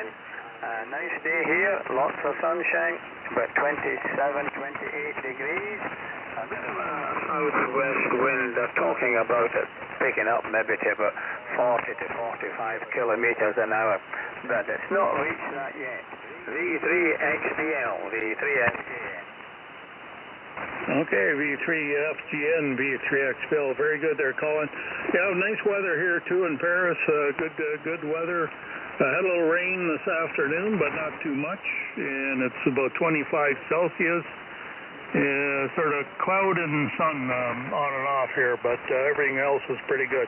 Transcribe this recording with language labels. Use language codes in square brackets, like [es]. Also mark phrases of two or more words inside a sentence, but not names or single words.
[en] Nice day here, lots of sunshine, about 27, 28 degrees. A bit of a southwest wind. They're talking about it picking up maybe to about 40 to 45 kilometers an hour, but it's not reached that yet. V3XBL, V3XBL. Okay, V3FGN, V3XBL, very good there, Colin. Yeah, nice weather here too in Paris. Good weather. Had a little rain this afternoon, but not too much, and it's about 25 Celsius. Sort of cloud and sun on and off here, but everything else is pretty good.